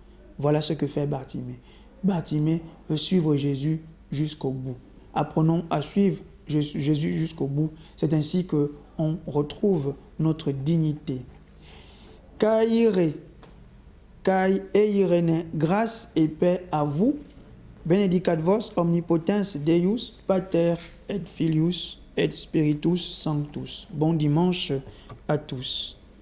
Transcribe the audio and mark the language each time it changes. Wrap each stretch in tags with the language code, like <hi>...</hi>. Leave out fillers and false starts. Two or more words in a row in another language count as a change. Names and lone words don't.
<fr>Voilà ce que fait Bartimée. Bartimée veut suivre Jésus jusqu'au bout. Apprenons à suivre Jésus jusqu'au bout. C'est ainsi qu'on retrouve notre dignité.</fr> <el>Καὶ εἰρήνη,</el> <fr>grâce et paix à vous.</fr> <la>Benedicat vos omnipotens Deus, Pater et Filius et Spiritus Sanctus.</la> <fr>Bon dimanche à tous.</fr>